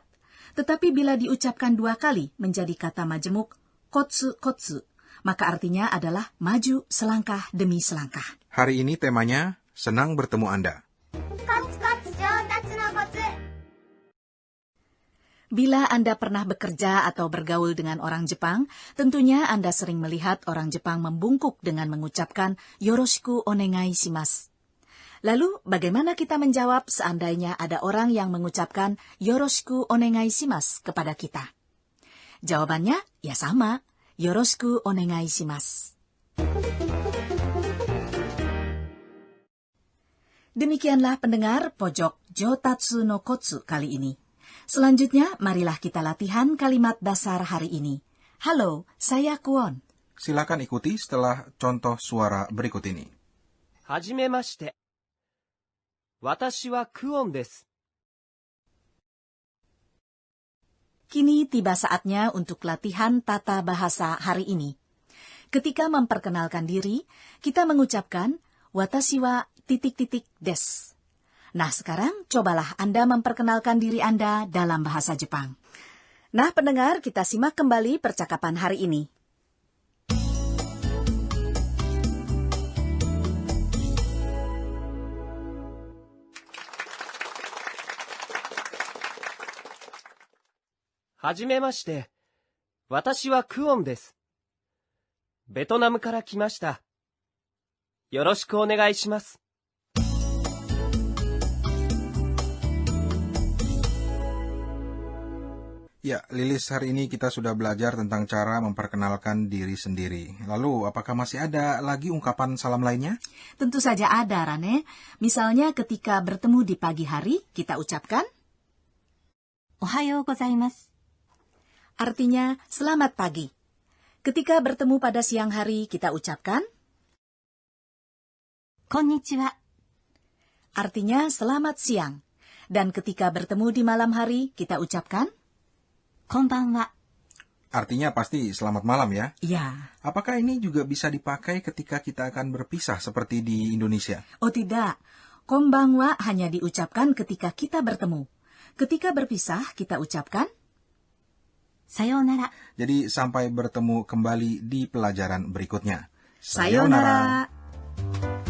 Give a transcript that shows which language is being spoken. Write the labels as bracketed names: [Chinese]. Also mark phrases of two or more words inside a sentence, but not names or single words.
[Indonesian] Tetapi bila diucapkan 2 kali menjadi kata majemuk kotsu-kotsu, maka artinya adalah maju selangkah demi selangkah. Hari ini temanya senang bertemu Anda. Bila Anda pernah bekerja atau bergaul dengan orang Jepang, tentunya Anda sering melihat orang Jepang membungkuk dengan mengucapkan [Japanese] よろしくお願いします. [Indonesian] Lalu, bagaimana kita menjawab seandainya ada orang yang mengucapkan [Japanese] よろしくお願いします [Indonesian] kepada kita? Jawabannya, ya sama, [Japanese] よろしくお願いします. [Indonesian] Demikianlah pendengar pojok Jotatsu no Kotsu kali ini. Selanjutnya, marilah kita latihan kalimat dasar hari ini. Halo, saya Kwon. Silakan ikuti setelah contoh suara berikut ini. [Japanese] はじめまして。私はクオンです。 [Indonesian] Kini tiba saatnya untuk latihan tata bahasa hari ini. Ketika memperkenalkan diri, kita mengucapkan [Japanese] 私は ... des. [Indonesian] Nah, sekarang cobalah Anda memperkenalkan diri Anda dalam bahasa Jepang. Nah, pendengar, kita simak kembali percakapan hari ini. [Japanese] はじめまして。私はクオンです。ベトナムから来ました。よろしくお願いします。 [Indonesian] Ya, Lilis, hari ini kita sudah belajar tentang cara memperkenalkan diri sendiri. Lalu, apakah masih ada lagi ungkapan salam lainnya? Tentu saja ada, Rane. Misalnya ketika bertemu di pagi hari, kita ucapkan [Japanese] おはようございます。 [Indonesian] artinya selamat pagi. Ketika bertemu pada siang hari, kita ucapkan [Japanese] こんにちは。 [Indonesian] artinya selamat siang. Dan ketika bertemu di malam hari, kita ucapkan [Japanese] こんばんは。 [Indonesian] Artinya pasti selamat malam ya. ya. Apakah ini juga bisa dipakai ketika kita akan berpisah seperti di Indonesia? Oh tidak, konbanwa hanya diucapkan ketika kita bertemu. Ketika berpisah, kita ucapkan [Japanese] さようなら。 [Indonesian] Jadi sampai bertemu kembali di pelajaran berikutnya. [Japanese] sayonara.